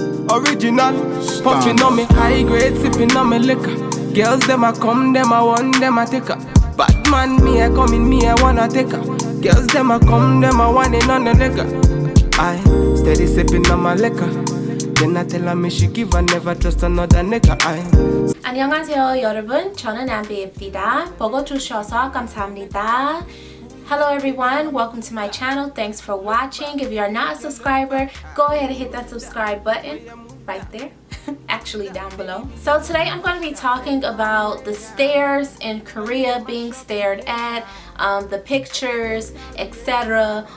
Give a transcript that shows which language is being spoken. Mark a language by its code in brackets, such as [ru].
[en] Original, puffing on me high grade, sipping on me liquor. Girls them a come, them a want, them a take her. Bad man, me a come in, me a wanna take her. Girls them a come, them a want in on the liquor. I steady sipping on my liquor. Then I tell her me she give her never trust another nigga. [ko] 안녕하세요 여러분, 저는 남비입니다. 보고 주셔서 감사합니다. [en] Hello everyone, welcome to my channel. Thanks for watching. If you are not a subscriber, go ahead and hit that subscribe button right there. Actually down below. So today I'm going to be talking about the stares in Korea, being stared at, the pictures, etc.